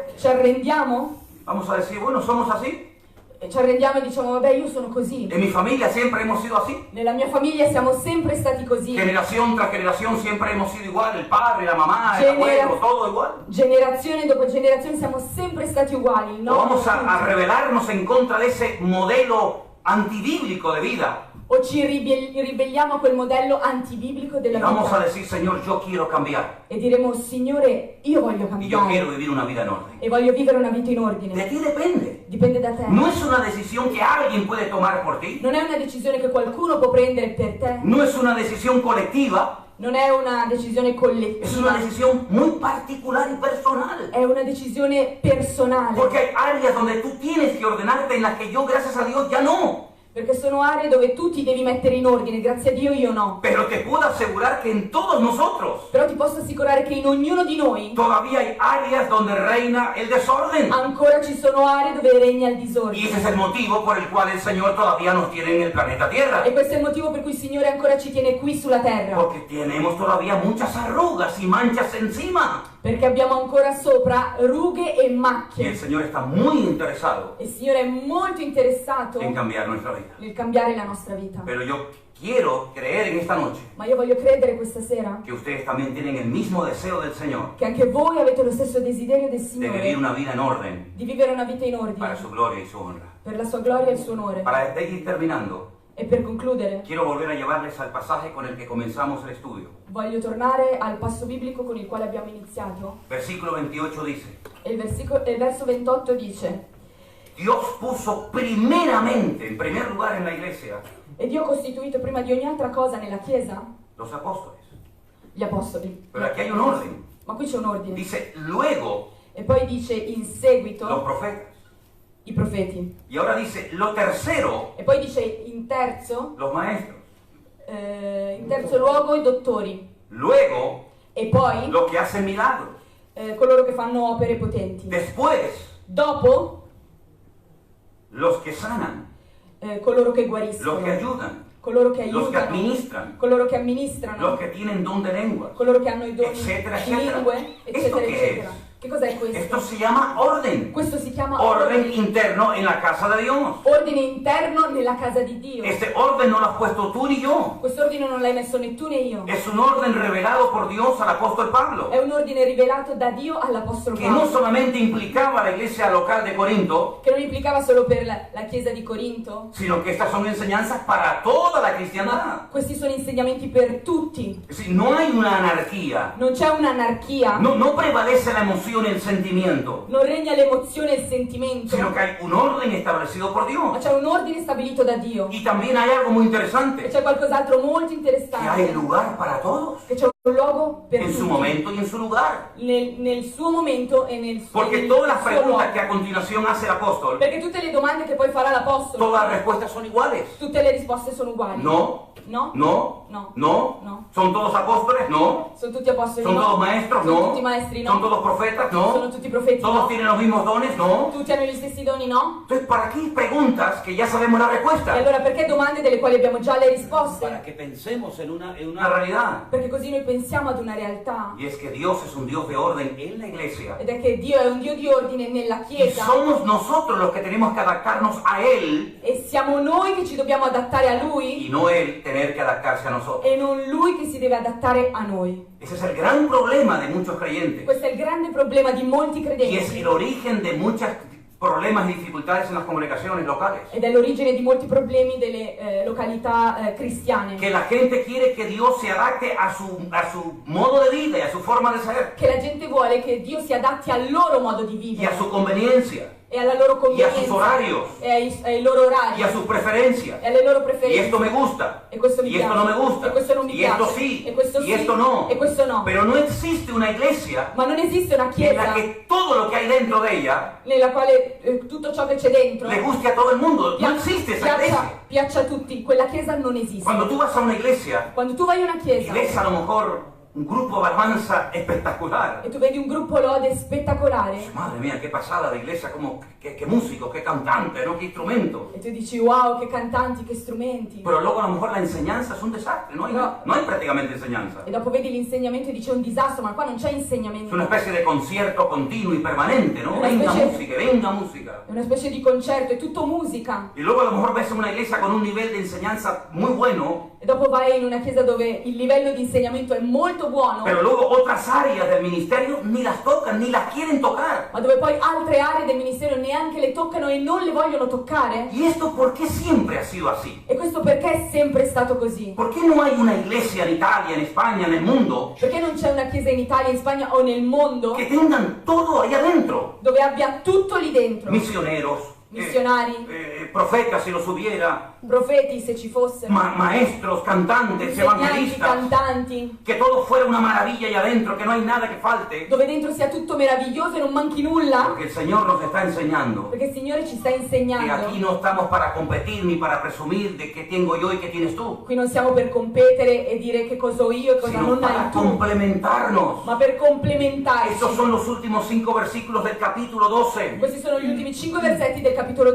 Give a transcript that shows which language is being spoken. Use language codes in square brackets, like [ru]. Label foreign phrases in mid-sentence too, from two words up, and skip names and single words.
[it] Ci arrendiamo? [es] ¿Vamos a decir, bueno, somos así? [it] Ci arrendiamo e diciamo vabbè io sono così. [es] En mi familia siempre hemos sido así. [it] Nella mia famiglia siamo sempre stati così. [es] Generación tras generación siempre hemos sido igual. El padre, la mamá, el [it] Genera- [es] abuelo, todo igual. [it] Generazione dopo generazione siamo sempre stati uguali. [es] O No? vamos a rebelarnos en contra de ese modelo antibíblico de vida. [it] O ci ribelliamo a quel modello antibiblico [es] Y [it] della [es] vamos a [it] vita [es] decir, Señor, yo quiero cambiar. [it] e diremo Signore io voglio [es] Y yo quiero [it] cambiare [es] vivir una vida en orden. [it] e voglio vivere una vita in [es] De [it] ordine. [es] ti depende. [it] Dipende da te. [es] No es una decisión que alguien puede tomar por ti. [it] Non è una decisione che qualcuno può prendere per te. [es] No es una decisión colectiva. [it] Non è una decisione [es] Es una [it] collettiva. [es] decisión muy particular y personal. [it] È una decisione personale. [es] Porque hay áreas donde tú tienes que ordenarte en las que yo, gracias a Dios, ya no. [it] Perché sono aree dove tu ti devi mettere in ordine. Grazie a Dio io no. [es] Pero te puedo asegurar que en todos nosotros [it] Però ti posso assicurare che in ognuno di noi [es] todavía hay áreas donde reina el desorden. [it] ancora ci sono aree dove regna il [es] Y [it] disordine. [es] ese es el motivo por el cual el Señor todavía nos tiene en el planeta Tierra. [it] E questo è il motivo per cui il Signore ancora ci tiene qui sulla terra. [es] Porque tenemos todavía muchas arrugas y manchas encima. [it] Perché abbiamo ancora sopra rughe e [es] Y el [it] macchie. [es] Señor está muy interesado [it] E il Signore è molto interessato [es] en cambiar nuestra vida. [it] nel cambiare la nostra vita. [es] Pero yo quiero creer en esta noche [it] Ma io voglio credere questa sera [es] que ustedes también tienen el mismo deseo del Señor [it] che anche voi avete lo stesso desiderio del [es] de vivir [it] Signore [es] una vida en orden [it] di vivere una vita in [es] para [it] ordine [es] su gloria y su honra. [it] per la sua gloria e il suo onore. [es] Para ir terminando, [it] E per concludere, [es] quiero volver a llevarles al pasaje con el que comenzamos el estudio. [it] voglio tornare al passo biblico con il quale abbiamo iniziato. [es] Versículo 28 dice, [it] E il verso 28 dice: [es] Dios puso primeramente, en primer lugar en la iglesia, [it] E Dio ha costituito prima di ogni altra cosa nella Chiesa [es] los apóstoles. [it] gli apostoli. [es] Pero aquí hay un orden. [it] Ma qui c'è un ordine. [es] Dice, luego [it] E poi dice in [es] los [it] seguito [es] profetas. [it] i profeti. [es] Y ahora dice, lo tercero, [it] E poi dice in terzo [es] los maestros. [it] In terzo luogo i dottori. [es] Luego, [it] E poi [es] los que hacen milagros. [it] coloro che fanno opere potenti. [es] Después, [it] Dopo [es] los que sanan, [it] coloro che [es] los [it] guariscono. [es] que ayudan, [it] Coloro che [es] los que [it] aiutano. [es] administran, [it] Coloro che amministrano. [es] los que tienen don de lengua. [it] Coloro che hanno i doni Eccetera, di eccetera. lingue, Questo eccetera, che eccetera. è? Che cos'è questo? [es] Esto se llama orden. [it] Questo si chiama [es] Orden interno en la casa de Dios. [it] ordine interno nella casa di Dio. [es] Este orden no lo has puesto tú ni yo. [it] Quest'ordine non l'hai messo né tu né io. [es] Es un orden revelado por Dios al apóstol Pablo, [it] È un ordine rivelato da Dio all'Apostolo [es] que no [it] Paolo, [es] solamente implicaba la iglesia local de Corinto, [it] che non implicava solo per la chiesa di Corinto, [es] sino que estas son enseñanzas para toda la [it] ma [es] cristiandad. [it] questi sono insegnamenti per tutti. [es] Es decir, no hay una anarquía, [it] Non c'è un'anarchia, [es] no prevalece la emoción y el sentimiento, [it] non regna l'emozione e il sentimento, [es] sino que hay un orden establecido por [it] ma [es] Dios. [it] c'è un ordine stabilito da Dio. [es] Y también hay algo muy [it] E [es] interesante, [it] c'è qualcos'altro molto [es] que hay [it] interessante, [es] lugar para todos, [it] che c'è un luogo per [es] en su [it] tutti, [es] momento y en su lugar. [it] nel suo momento e nel suo [es] Porque [it] nel [es] todas las [it] suo [es] preguntas [it] luogo. [es] que a continuación hace el apóstol, [it] Perché tutte le domande che poi farà l'Apostolo, [es] todas las respuestas son iguales. [it] tutte le risposte sono uguali. [es] No, [it] No? [es] no, [it] No. [es] no. [it] No. [es] ¿Son todos apóstoles? No. [it] Sono tutti apostoli? [es] ¿Son [it] No. [es] todos maestros? [it] Sono [es] No. [it] tutti maestri? No. [es] ¿Son todos profetas? [it] Sono [es] No. [it] tutti profeti? [es] ¿Todos [it] No. [es] tienen los mismos dones? No. [it] Tutti hanno gli stessi doni? No? [es] Entonces, ¿para qué preguntas que ya sabemos la [it] E [es] respuesta? [it] allora perché domande delle quali abbiamo già le [es] Para [it] risposte? [es] que pensemos en [it] Una [es] una realidad. [it] Perché così noi pensiamo ad una realtà, [es] Y es que Dios es un Dios de orden en la iglesia. [it] ed è che Dio è un Dio di ordine nella [es] Y [it] Chiesa, [es] somos nosotros los que tenemos que adaptarnos a Él [it] e siamo noi che ci dobbiamo adattare a [es] y [it] Lui [es] no Él tener que adaptarse a nosotros. [it] e non Lui che si deve adattare a noi. [es] Ese es el gran problema de muchos creyentes. [it] Questo è il grande problema di molti [es] Y es [it] credenti [es] el origen de muchos problemas y dificultades en las congregaciones locales. [it] ed è l'origine di molti problemi delle località cristiane. [es] Que la gente quiere que Dios se adapte a su modo de vida y a su forma de ser [it] Che la gente vuole che Dio si adatti al loro modo di [es] y a [it] vivere [es] su conveniencia [it] e alla loro [es] y a sus [it] convenienza [es] horarios [it] e ai loro orari [es] y a sus preferencias. [it] e alle loro [es] Y [it] preferenze. [es] esto me gusta [it] E questo mi [es] y esto [it] piace, [es] no me gusta [it] e questo non mi [es] y esto [it] piace, [es] sí [it] e questo [es] y [it] sì, [es] esto no. [it] e questo no. [es] Pero no existe una iglesia [it] Ma non esiste una [es] en la [it] chiesa [es] que todo lo que hay dentro de ella [it] nella quale tutto ciò che c'è dentro [es] le guste a todo el mundo. No [it] pia- [es] existe esa iglesia. [it] piaccia a tutti. Quella chiesa non esiste. [es] Cuando tú vas a una iglesia [it] Quando tu vai a una [es] y [it] chiesa [es] ves a lo mejor un grupo de alabanza espectacular. [it] e tu vedi un gruppo lode spettacolare [es] Madre mía, qué pasada de iglesia, como qué músico, qué cantante, ¿no? Qué instrumento. [it] e tu dici wow, che cantanti, che strumenti. [es] Pero luego a lo mejor la enseñanza es un desastre, no hay, No. no hay prácticamente enseñanza. [it] E dopo vedi l'insegnamento e dici è un disastro, ma qua non c'è [es] Es [it] insegnamento. [es] una especie de concierto continuo y permanente, ¿no? [it] Una [es] Venga [it] specie- [es] música, venga música. [it] È una specie di concerto, è tutto musica. [es] Y luego a lo mejor ves una iglesia con un nivel de enseñanza muy bueno, [it] E dopo vai in una chiesa dove il livello di insegnamento è molto buono, [es] pero luego otras áreas del ministerio ni las tocan, ni las quieren tocar. [it] ma dove poi altre aree del ministero neanche le toccano e non le vogliono toccare. [es] ¿Y esto por qué siempre ha sido así? [it] E questo perché è sempre stato così? [es] ¿Por qué no hay una iglesia en Italia, en España, en el mundo, [it] Perché non c'è una chiesa in Italia, in Spagna o nel mondo [es] que tengan todo ahí adentro? [it] dove abbia tutto lì dentro? [es] Misioneros, [it] Missionari. [es] profetas si los hubiera, [it] Profeti, se ci fossero, [es] maestros, cantantes, [it] insegnanti, [es] evangelistas, [it] cantanti, [es] que todo fuera una maravilla ahí adentro, que no hay nada que falte, [it] dove dentro sia tutto meraviglioso e non manchi nulla, [es] porque el Señor nos está enseñando [it] perché il Signore ci sta [es] que [it] insegnando. [es] aquí no estamos para competir ni para presumir de qué tengo yo y qué tienes tú, [it] Qui non siamo per competere e dire che cosa ho io e cosa [es] sino [it] non [es] para [it] hai tu, [es] complementarnos. [it] ma per complementarci. [es] Estos son los últimos 5 versículos del capítulo 12. [it] Questi sono gli ultimi 5 versetti del capitolo